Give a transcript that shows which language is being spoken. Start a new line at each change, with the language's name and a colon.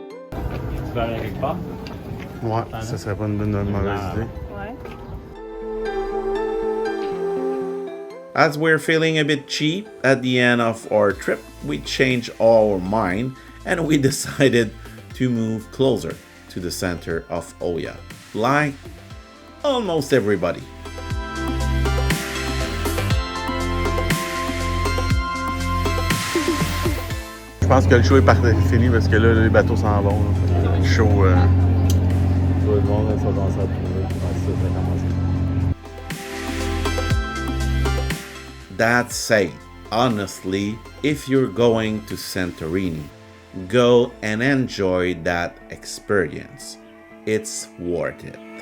French: Tu vas aller quelque part? Ouais, ça serait pas une mauvaise idée. Ouais.
English: As we're feeling a bit cheap at the end of our trip, we changed our mind and we decided to move closer to the center of Oya, like almost everybody.
French: Je pense que le show est fini parce que là, les bateaux s'en vont. Le show. Tout le monde va commencer à trouver comment ça va commencer.
English: That said, honestly, if you're going to Santorini, go and enjoy that experience. It's worth it.